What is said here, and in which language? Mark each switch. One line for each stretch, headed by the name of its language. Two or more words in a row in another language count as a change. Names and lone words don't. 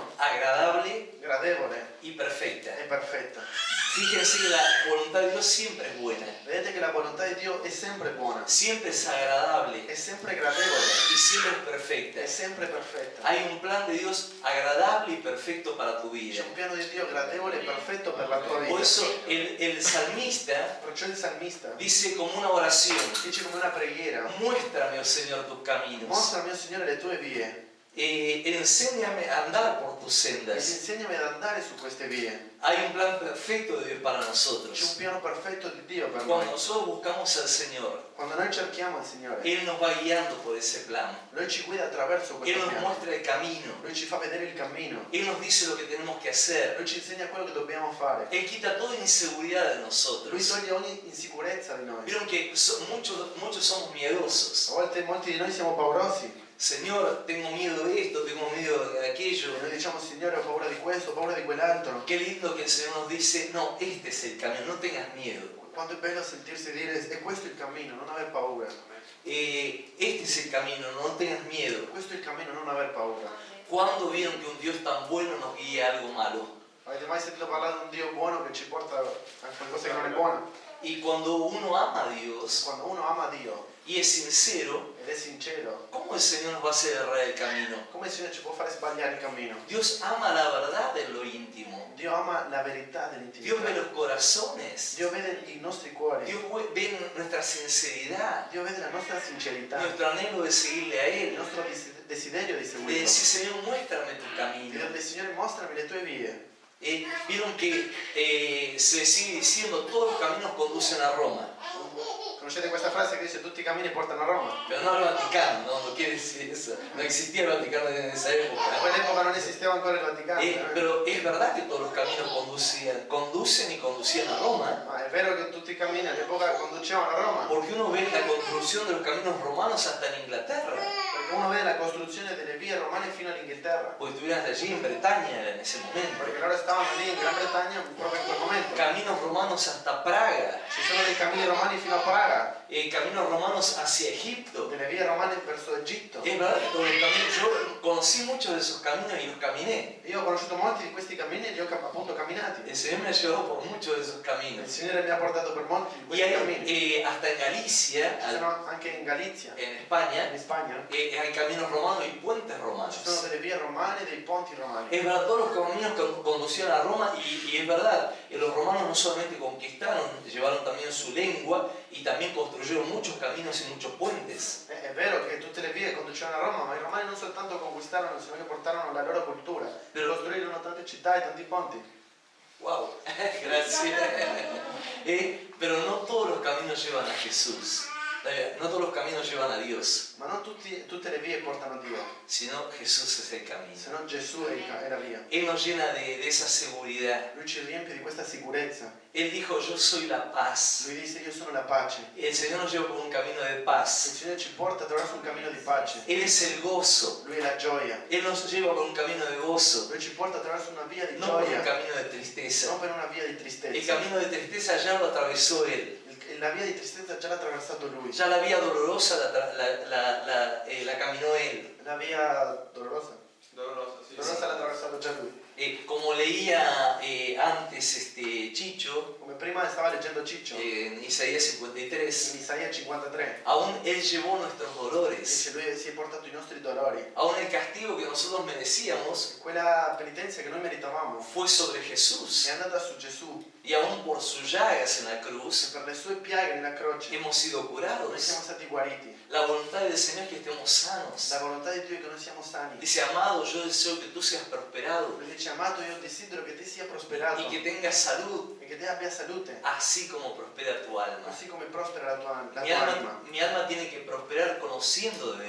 Spanish: agradable
Italian: gradevole
Spanish: y perfecta.
Italian: e perfetta.
Spanish: Fíjense que la voluntad de Dios siempre es buena,
Italian: Vedete che la volontà di Dio è sempre buona,
Spanish: siempre es agradable
Italian: è sempre gradevole,
Spanish: y siempre es perfecta.
Italian: è sempre perfetta.
Spanish: Hay un plan de Dios agradable y perfecto para tu vida.
Italian: C'è un piano di Dio gradevole e perfetto per la tua
Spanish: Por
Italian: vita.
Spanish: eso el salmista
Italian: Perciò il salmista
Spanish: dice como una oración,
Italian: dice come una preghiera:
Spanish: muéstrame, oh Señor, tus caminos.
Italian: mostrami, Signore, le tue vie
Spanish: Enséñame a andar por tus
Italian: e
Spanish: sendas.
Italian: insegnami ad andare su queste vie.
Spanish: Hay un plan perfecto de Dios para
Italian: C'è un
Spanish: nosotros.
Italian: piano perfetto di Dio per
Spanish: Cuando
Italian: noi.
Spanish: nosotros buscamos al Señor,
Italian: Quando noi cerchiamo il Signore,
Spanish: Él nos va guiando por ese plan.
Italian: Lui ci guida attraverso
Spanish: Él
Italian: questo
Spanish: nos
Italian: piano.
Spanish: muestra el camino.
Italian: Lui ci fa vedere il cammino.
Spanish: Él nos dice lo que tenemos que hacer.
Italian: Lui ci insegna quello che dobbiamo fare.
Spanish: Él quita toda inseguridad de
Italian: Lui
Spanish: nosotros.
Italian: toglie ogni insicurezza di noi.
Spanish: Vieron que muchos somos miedosos.
Italian: A volte molti di noi siamo paurosi
Spanish: Señor, tengo miedo de esto, tengo miedo de aquello.
Italian: e noi diciamo: Signore, ho paura di questo, ho paura di quell'altro.
Spanish: Qué lindo que el Señor nos dice, no, este es el camino, no tengas miedo.
Italian: Quanto è bello sentirsi dire: è questo il cammino, non aver paura.
Spanish: Este es el camino, no tengas miedo.
Italian: Questo è il cammino, non aver paura.
Spanish: ¿Cuándo vieron que un Dios tan bueno nos guía a algo malo?
Italian: Avete mai sentito parlare di un Dio buono che ci porta a qualcosa che non è buono?
Spanish: Y cuando uno ama a Dios
Italian: Quando uno ama Dio
Spanish: y es sincero,
Italian: ed è sincero,
Spanish: ¿cómo el Señor nos va a hacer errar el camino?
Italian: come il Signore ci può fare sbagliare il cammino?
Spanish: Dios ama la verdad en lo íntimo.
Italian: Dio ama la verità
Spanish: Dios ve
Italian: dell'intimità.
Spanish: los corazones.
Italian: Dio vede i nostri cuori.
Spanish: Dios ve nuestra sinceridad,
Italian: Dio vede la nostra sincerità,
Spanish: nuestro anhelo de seguirle a
Italian: il
Spanish: Él.
Italian: nostro desiderio di
Spanish: Le
Italian: seguirlo.
Spanish: decís, Señor, muéstrame tu
Italian: E
Spanish: camino.
Italian: del Signore: mostrami le tue vie.
Spanish: Vieron que se sigue diciendo todos los caminos conducen a Roma,
Italian: Conoscete questa frase che dice: tutti i cammini portano a Roma?
Spanish: pero no al Vaticano, no quiere decir eso, no existía el Vaticano en esa
Italian: In
Spanish: época.
Italian: quell'epoca non esisteva ancora il Vaticano.
Spanish: Pero es verdad que todos los caminos conducen y conducían a Roma,
Italian: Ma è vero che tutti i cammini all'epoca conducevano a Roma?
Spanish: porque uno ve la construcción de los caminos romanos hasta en Inglaterra,
Italian: Perché uno vede la costruzione delle vie romane fino all'Inghilterra.
Spanish: porque estuvieron allí en Bretaña en ese momento,
Italian: Perché loro stavano lì in Gran Bretagna proprio in quel momento.
Spanish: caminos romanos hasta Praga,
Italian: Ci sono dei cammini romani fino a Praga,
Spanish: caminos romanos hacia Egipto.
Italian: delle vie romane verso Egitto.
Spanish: Es verdad que todos los caminos, yo conocí muchos de esos caminos y los caminé.
Italian: Io ho conosciuto molti di questi cammini e li ho appunto camminati.
Spanish: El Señor me ha llevado por muchos de esos
Italian: Il
Spanish: caminos.
Italian: Signore mi ha portato per molti di
Spanish: Y
Italian: questi cammini.
Spanish: hay, hasta en Galicia,
Italian: Ci sono anche in Galizia,
Spanish: en
Italian: in
Spanish: España,
Italian: Spagna,
Spanish: hay caminos romanos y puentes
Italian: ci sono
Spanish: romanos.
Italian: delle vie romane e dei ponti romani.
Spanish: Es verdad, todos los caminos conducían a Roma y es verdad, los romanos no solamente conquistaron, llevaron también su lengua y también construyeron muchos caminos y muchos puentes.
Italian: È vero che tutte le vie conducevano a Roma, ma i romani non soltanto conquistarono, sino che portarono la loro cultura. Costruirono tante città e tanti ponti.
Spanish: Wow, gracias. Pero no todos los caminos llevan a Jesús. No todos los caminos llevan a Dios,
Italian: Ma non tutte le vie portano a Dio,
Spanish: sino Jesús es el camino.
Italian: se no Gesù è la via.
Spanish: Él nos llena de esa seguridad.
Italian: Lui ci riempie di questa sicurezza.
Spanish: Él dijo, yo soy la paz.
Italian: Lui dice: io sono la pace.
Spanish: El Señor nos lleva por un camino de
Italian: Il
Spanish: paz.
Italian: Signore ci porta attraverso un cammino di pace.
Spanish: Él es el gozo.
Italian: Lui è la gioia.
Spanish: Él nos lleva por un camino de gozo,
Italian: Lui ci porta attraverso una via di
Spanish: no por un
Italian: gioia,
Spanish: camino de tristeza.
Italian: non per una via di
Spanish: El
Italian: tristezza.
Spanish: camino de tristeza ya lo atravesó Él.
Italian: La via di tristezza già l'ha attraversato Lui.
Spanish: Ya la vía dolorosa la caminó Él.
Italian: La via dolorosa. Dolorosa, sì. Dolorosa l'ha attraversato già Lui.
Spanish: Como leía antes Chicho,
Italian: come prima stava leggendo Ciccio,
Spanish: en Isaías 53,
Italian: in Isaia 53,
Spanish: aún Él llevó nuestros dolores,
Italian: dice lui si è portato i nostri dolori,
Spanish: aún el castigo que nosotros merecíamos
Italian: quella penitenza che noi meritavamo
Spanish: fue sobre Jesús,
Italian: è andata su Gesù
Spanish: y aún por sus llagas en la
Italian: e
Spanish: cruz
Italian: per le sue piaghe nella croce
Spanish: hemos sido
Italian: noi
Spanish: curados.
Italian: siamo stati guariti.
Spanish: La voluntad del Señor es que estemos sanos.
Italian: La volontà di Dio è che noi siamo sani.
Spanish: Dice, amado, yo deseo que tú seas prosperado
Italian: Lui dice, amato, io desidero che ti sia prosperato
Spanish: y que tengas salud,
Italian: e che te abbia salute,
Spanish: así como prospera tu alma.
Italian: così come prospera la tua
Spanish: Mi
Italian: anima.
Spanish: alma tiene que prosperar conociendo de